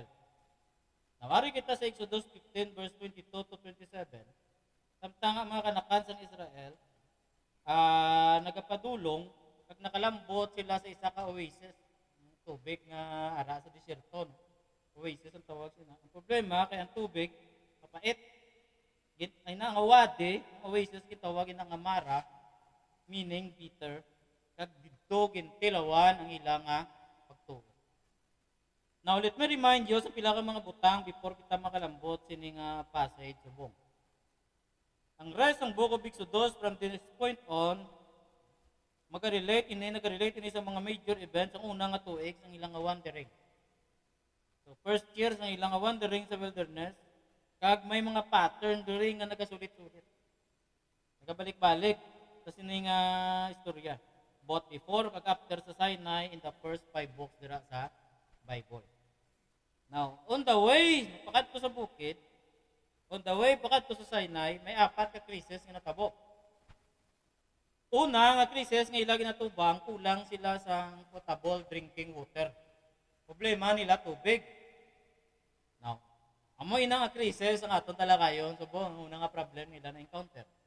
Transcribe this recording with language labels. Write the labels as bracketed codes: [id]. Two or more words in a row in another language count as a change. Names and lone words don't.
[hil] Nawari kita sa Exodus 15 verse 22 to 27, samtang ang mga kanakan sa Israel, nagapadulong, pag nakalambot sila sa isa ka oasis, tubig nga ara sa desierto, no? Oasis ang tawag sila. Ang problema kay ang tubig mapait. Ay na nga wadi, oasis gitawag nga mara, [en] meaning bitter. [hil] Kag didto gintilawan ang ilang pagtuo. [en] Now let me remind you [hil] sa pila ka mga butang before kita makalambot sining passage subong. [en] Ang rest ng Book of Exodus from this point on [hil] nagarelate ini sa mga [en] major events. [hil] Ang una nga tuig ang ilang wandering. So [en] first year [hil] ang ilang wandering sa wilderness, kag may mga pattern diri nga nagasulit-sulit. Nagabalik-balik sa sining istorya. [en] Both before kag after sa Sinai in the first 5 books [hil] dira sa [en] Bible. Now, on the way [hil] pakadto sa bukid, [en] on the way [hil] pakadto sa Sinai, may 4 ka krisis nga natabo. Una nga krisis nga ilagi natubang, kulang sila sa [en] potable drinking water. [hil] Problema nila tubig. Now, amoy na nga krisis ang aton talakayon, so ang una nga problem nila na encounter.